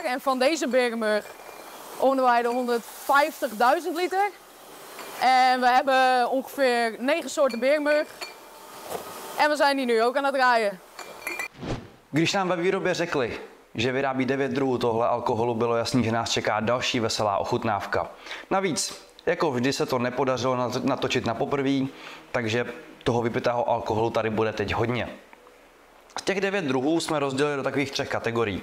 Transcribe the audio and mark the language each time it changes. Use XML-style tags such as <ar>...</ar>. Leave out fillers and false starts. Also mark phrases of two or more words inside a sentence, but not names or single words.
<nl>En van deze Berenburg ownen wij de 150.000 liter. En we hebben ongeveer 9 soorten Berenburg. En we zijn die nu ook aan het draaien.</nl> <cs>Když nám ve výrobě řekli, že vyrábí 9 druhů tohle alkoholu, bylo jasný, že nás čeká další veselá ochutnávka. Navíc, jako vždy se to nepodařilo natočit na poprví, takže toho vypitého alkoholu tady bude teď hodně. Z těch 9 druhů jsme rozdělili do takových 3 kategorií.</cs>